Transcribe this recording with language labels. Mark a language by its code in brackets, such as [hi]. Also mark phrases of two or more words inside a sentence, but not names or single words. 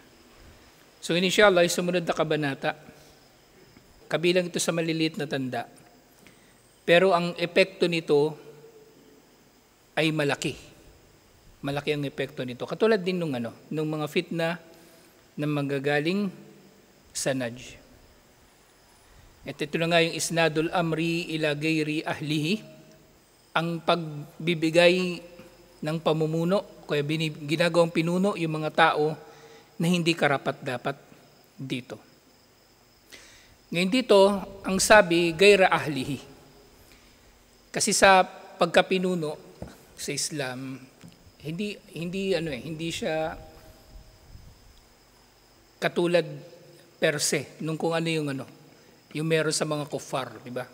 [tl] So [ar] إن شاء الله, [tl] sumunod na kabanata, kabilang ito sa maliliit na tanda. Pero ang epekto nito ay malaki. Malaki ang epekto nito. Katulad din nung mga fitna na manggagaling sa Najd. At ito na nga yung [ar] إسناد الأمر إلى غير أهله, [tl] ang pagbibigay ng pamumuno, kaya ginagawang pinuno yung mga tao na hindi karapat-dapat dito. Ngayon dito, ang sabi, [ar] غير أهله. [tl] Kasi sa pagkapinuno sa Islam, hindi siya katulad [la] per se [tl] nung kung ano yung meron sa mga kuffar, di ba?